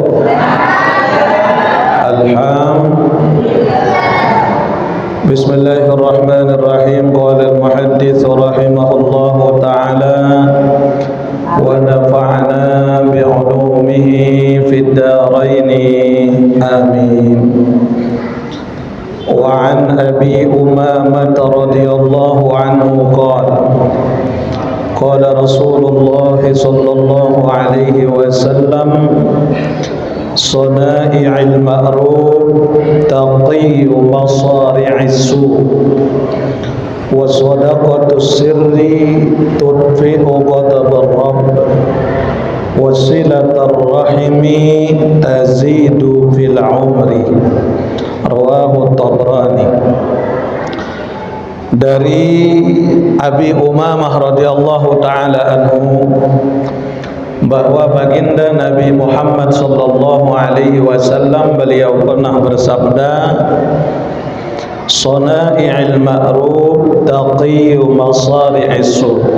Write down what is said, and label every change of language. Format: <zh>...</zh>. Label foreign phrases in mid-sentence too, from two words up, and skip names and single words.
<ar>بسم الله الرحمن الرحيم. قال المحدث رحمه الله تعالى ونفعنا بعلومه في الدارين. Amin. وعن أبي أمامة رضي الله عنه قال قال رسول الله صلى الله عليه وسلم صنائع المعروف تقي مصارع السوء وصدقة السر تطفئ غضب الرب وصلة الرحم تزيد في العمر. رواه الطبراني.</ar> <id>Dari Abi Umamah</id> <ar>رضي الله تعالى عنه</ar> <id>bahwa baginda Nabi Muhammad</id> <ar>صلى الله عليه وسلم</ar> <id>beliau pernah bersabda,</id> <ar>صنائع المعروف تقي مصارع السوء'.</ar>